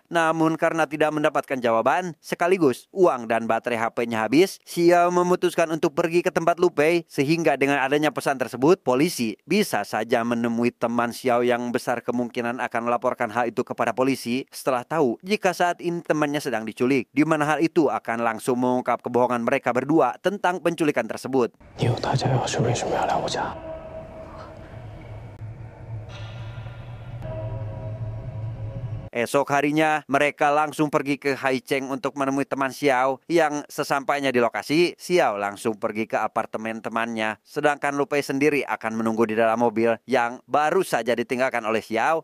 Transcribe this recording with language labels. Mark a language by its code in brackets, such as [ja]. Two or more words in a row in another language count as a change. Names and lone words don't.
[id] Namun karena tidak mendapatkan jawaban, sekaligus uang dan baterai HP-nya habis, Xiao memutuskan untuk pergi ke tempat Lu Pei, sehingga dengan adanya pesan tersebut, polisi bisa saja menemui teman Xiao yang besar kemungkinan akan melaporkan hal itu kepada polisi setelah tahu jika saat ini temannya sedang diculik, di mana hal itu akan langsung mengungkap kebohongan mereka berdua tentang penculikan tersebut. [zh] 你有大家钥匙，为什么要来我家？ [id] Esok harinya, mereka langsung pergi ke Haicheng untuk menemui teman Xiao. Yang sesampainya di lokasi, Xiao langsung pergi ke apartemen temannya. Sedangkan Lu Pei sendiri akan menunggu di dalam mobil yang baru saja ditinggalkan oleh Xiao.